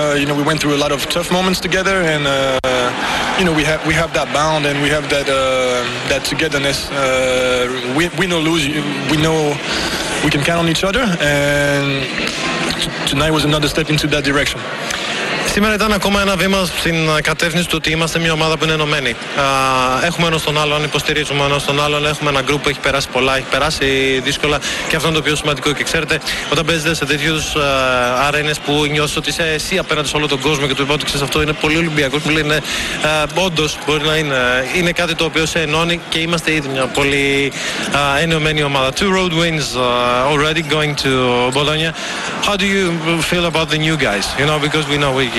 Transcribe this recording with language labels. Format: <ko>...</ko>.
<en>You know, we went through a lot of tough moments together, and you know, we have that bond and we have that that togetherness. We know lose. We know we can count on each other. And tonight was another step into that direction.</en> <el>Σήμερα ήταν ακόμα ένα βήμα στην κατεύθυνση του ότι είμαστε μια ομάδα που είναι ενωμένη. Έχουμε ένας τον άλλον, υποστηρίζουμε ένας τον άλλον, έχουμε ένα γκρουπ που έχει περάσει πολλά, έχει περάσει δύσκολα, και αυτό είναι το πιο σημαντικό. Και ξέρετε, όταν παίζετε σε τέτοιους αρένες που νιώθεις ότι είσαι εσύ απέναντι σε όλο τον κόσμο και του είπα ότι ξέρεις αυτό είναι πολύ Ολυμπιακό, που λένε όντως μπορεί να είναι. Είναι κάτι το οποίο σε ενώνει και είμαστε ήδη μια πολύ ενωμένη ομάδα.</el> <en>Two road wins already going to Bologna. How do you feel about the new guys? You know, because we know</en>